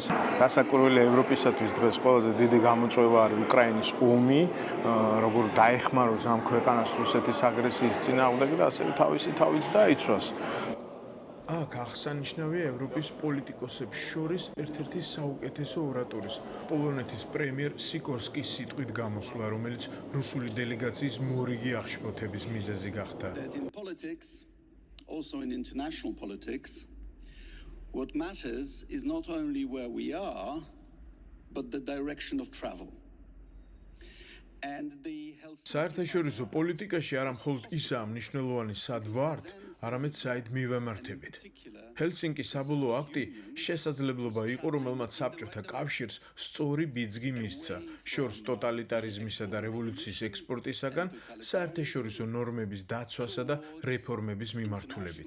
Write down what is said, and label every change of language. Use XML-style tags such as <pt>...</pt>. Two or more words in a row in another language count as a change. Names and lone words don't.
<ka>გასაკვირველია ევროპისათვის დღეს ყველაზე დიდი გამოწვევა არის უკრაინის ომი, როგორ დაეხმაროს ამ ქვეყანას რუსეთის აგრესიის წინააღმდეგ და ასევე თავისი თავიც დაიცვას. აქ აღსანიშნავია ევროპის პოლიტიკოსებს შორის ერთ-ერთი საუკეთესო ორატორის, პოლონეთის პრემიერ სიკორსკის სიტყვით გამოსვლა, რომელიც რუსული დელეგაციის მორიგი აღშფოთების მიზეზი გახდა.</ka> <en>also in international politics, what matters is not only where we are, but the direction of travel.</en> <ka>საერთაშორისო პოლიტიკაში არა მხოლოდ ისაა მნიშვნელოვანი სად ვართ, არამედ საით მივემართებით. ჰელსინკის საბოლოო აქტი შესაძლებლობა იყო, რომელმაც საბჭოთა კავშირს სწორი ბიძგი მისცა, შორს ტოტალიტარიზმისა და რევოლუციის ექსპორტისაგან საერთაშორისო ნორმების დაცვასა და რეფორმების მიმართულებით.</ka>